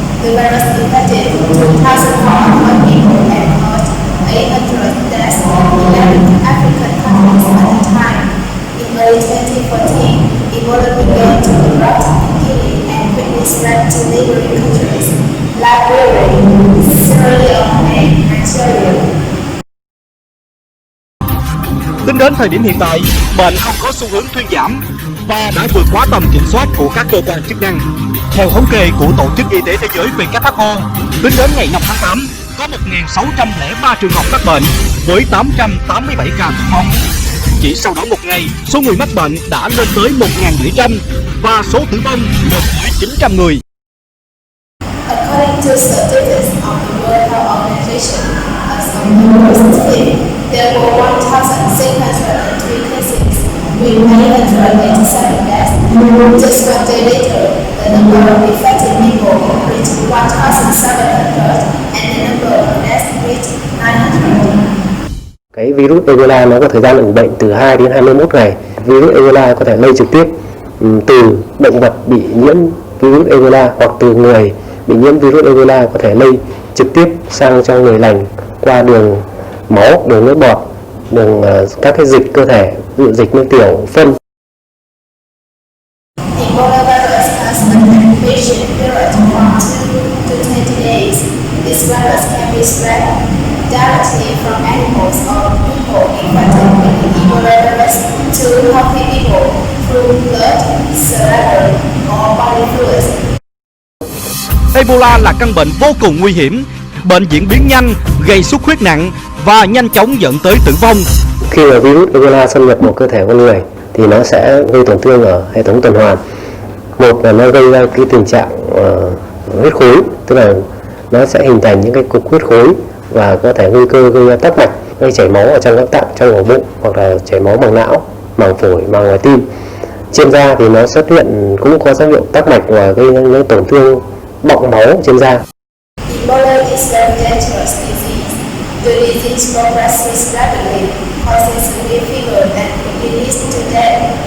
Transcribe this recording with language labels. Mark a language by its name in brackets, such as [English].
[English] The virus infected 2,400 people and caused 800 deaths in 11 African countries at the time. In early 2014, Ebola began to erupt in Guinea and quickly spread to neighboring countries, Liberia, Sierra Leone, and Nigeria. [Vietnamese] Tính đến thời điểm hiện tại, bệnh không có xu hướng thuyên giảm và đã vượt quá tầm kiểm soát của các cơ quan chức năng. Theo thống kê của Tổ chức Y tế Thế giới WHO, tính đến ngày 5 tháng 8, có 1.603 trường hợp mắc bệnh với 887 ca tử vong. Chỉ sau đó một ngày, số người mắc bệnh đã lên tới 1.700 và số tử vong lên tới 900 người. [English] According to statistics of the World Health Organization, as of August 5th, there were 1,603 cases with 987 deaths. Just one day later, the number of infected people reached 1,700 and the number of deaths reached 900. [Vietnamese] Cái virus Ebola nó có thời gian ủ bệnh từ 2 đến 21 ngày. Virus Ebola có thể lây trực tiếp từ động vật bị nhiễm virus Ebola hoặc từ người bị nhiễm virus Ebola có thể lây trực tiếp sang cho người lành qua đường máu, đường nước bọt đường các cái dịch cơ thể, ví dụ dịch nước tiểu, phân. [English] Ebola virus has an incubation period from 2 to 20 days. This virus can be spread directly from animals or people infected with the Ebola virus to healthy people through blood, saliva, or body fluids. [Vietnamese] Ebola là căn bệnh vô cùng nguy hiểm. Bệnh diễn biến nhanh, gây xuất huyết nặng và nhanh chóng dẫn tới tử vong. Khi mà virus Ebola xâm nhập vào cơ thể con người thì nó sẽ gây tổn thương ở hệ thống tuần hoàn. Một là nó gây ra cái tình trạng huyết khối, tức là nó sẽ hình thành những cái cục huyết khối và có thể nguy cơ gây ra tắc mạch, gây chảy máu ở trong các tạng, trong ổ bụng, hoặc là chảy máu bằng não, màng phổi, màng ngoài tim. Trên da thì nó xuất hiện cũng có dấu hiệu tắc mạch và gây những tổn thương bọng máu trên da. [English] Ebola is a dangerous disease. The disease progresses rapidly, causing severe fever and leads to death.